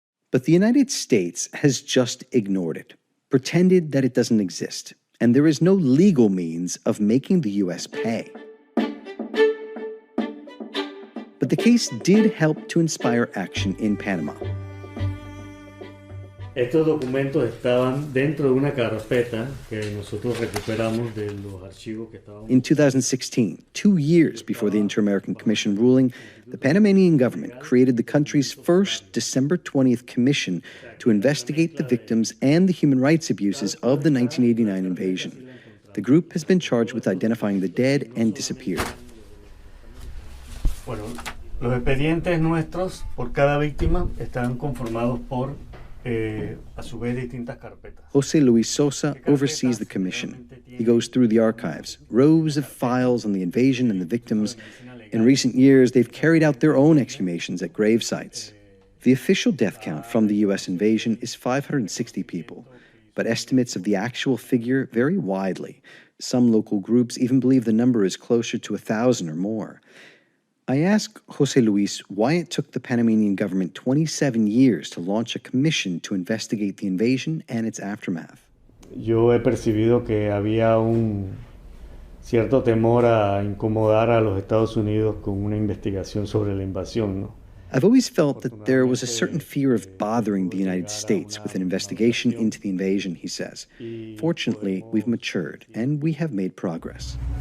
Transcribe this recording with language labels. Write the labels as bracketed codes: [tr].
[en] But the United States has just ignored it, pretended that it doesn't exist, and there is no legal means of making the U.S. pay. But the case did help to inspire action in Panama. [es] Estos documentos estaban dentro de una carpeta que nosotros recuperamos de los archivos que estaban. [en] In 2016, 2 years before the Inter-American Commission ruling, the Panamanian government created the country's first December 20th commission to investigate the victims and the human rights abuses of the 1989 invasion. The group has been charged with identifying the dead and disappeared. [es] Bueno, los expedientes nuestros por cada víctima están conformados por a su vez distintas carpetas. [en] José Luis Sosa oversees the commission. He goes through the archives, rows of files on the invasion and the victims. In recent years, they've carried out their own exhumations at grave sites. The official death count from the U.S. invasion is 560 people, but estimates of the actual figure vary widely. Some local groups even believe the number is closer to 1,000 or more. I asked José Luis why it took the Panamanian government 27 years to launch a commission to investigate the invasion and its aftermath. [es] Yo he percibido que había un cierto temor a incomodar a los Estados Unidos con una investigación sobre la invasión, ¿no? [en] I've always felt that there was a certain fear of bothering the United States with an investigation into the invasion, he says. Fortunately, we've matured and we have made progress.